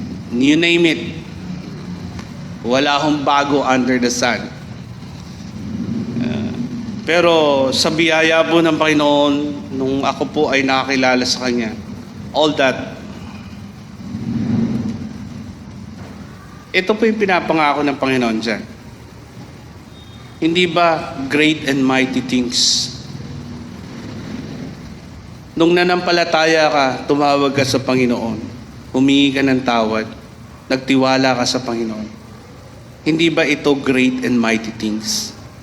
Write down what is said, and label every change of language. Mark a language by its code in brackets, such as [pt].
[en] You name it. [tl] Wala akong bago [en] under the sun. [tl] Pero sa biyaya po ng Panginoon, nung ako po ay nakakilala sa Kanya, [en] all that [tl] Ito po yung pinapangako ng Panginoon dyan. Hindi ba [en] great and mighty things? [tl] Nung nanampalataya ka, tumawag ka sa Panginoon, humingi ka ng tawad, nagtiwala ka sa Panginoon. Hindi ba ito [en] great and mighty things?